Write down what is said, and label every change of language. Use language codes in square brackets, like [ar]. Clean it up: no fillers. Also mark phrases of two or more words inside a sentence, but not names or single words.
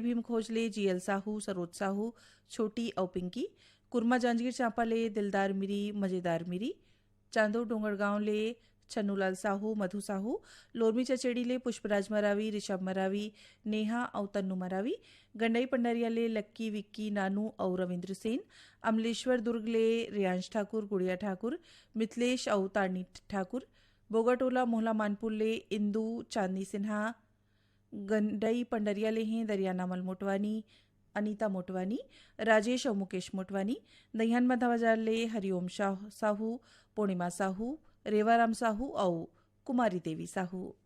[hne] भीम खोज ले जीएल साहू सरोज साहू छोटी और पिंकी कुरमा जांजगीर चांपा ले दिलदार मिरी मजेदार मिरी चांदो डोंगरगांव ले छन्नूलाल साहू मधु साहू लोरमी चचेड़ी ले पुष्पराज मरावी ऋषभ मरावी नेहा और तन्नू मरावी गंडई पंडरिया ले लक्की विक्की नानू और रविंद्र सेन अमलेश्वर दुर्ग ले रियांश ठाकुर गुड़िया ठाकुर मिथिलेश और तारनी ठाकुर बोगाटोला मोहला मानपुर ले इंदू चांदनी सिन्हा गंडई पंडरिया ले हैं दरियाना मल मोटवानी अनीता मोटवानी राजेश और मुकेश मोटवानी दहियान मधा बाजार ले हरिओम साहू पूर्णिमा साहू रेवाराम साहू और कुमारी देवी साहू।